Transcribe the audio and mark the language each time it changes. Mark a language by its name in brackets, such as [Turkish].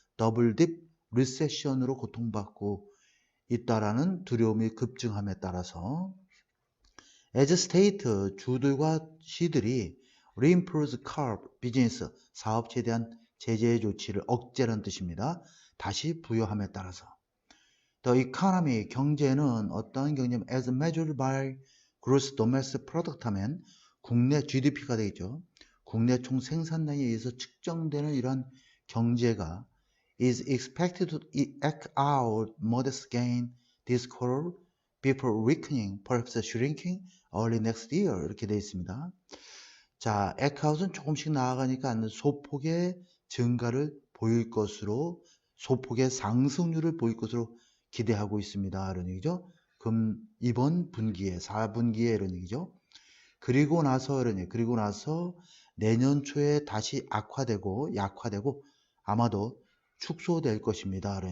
[Korean] 더블 딥 리세션으로 고통받고 있다라는 두려움이 급증함에 따라서 [English] as state, [Korean] 주들과 시들이 [English] reinforce curb, [Korean] 비즈니스, 사업체에 대한 제재 조치를 억제라는 뜻입니다. 다시 부여함에 따라서 [English] The economy, [Korean] 경제는 어떤 경제냐면 [English] as measured by gross domestic product [Korean] 하면 국내 GDP가 되겠죠. 국내 총 생산량에 의해서 측정되는 이러한 경제가 [English] is expected to eke out modest gain this quarter before weakening, perhaps shrinking early next year [Korean] 이렇게 되어 있습니다. 자, [English] eke out [Korean] 은 조금씩 나아가니까 소폭의 증가를 보일 것으로 소폭의 상승률을 보일 것으로 기대하고 있습니다. 이런 얘기죠. 그럼 이번 분기에 4분기에 이런 얘기죠. 그리고 나서 내년 초에 다시 약화되고 아마도 축소될 것입니다.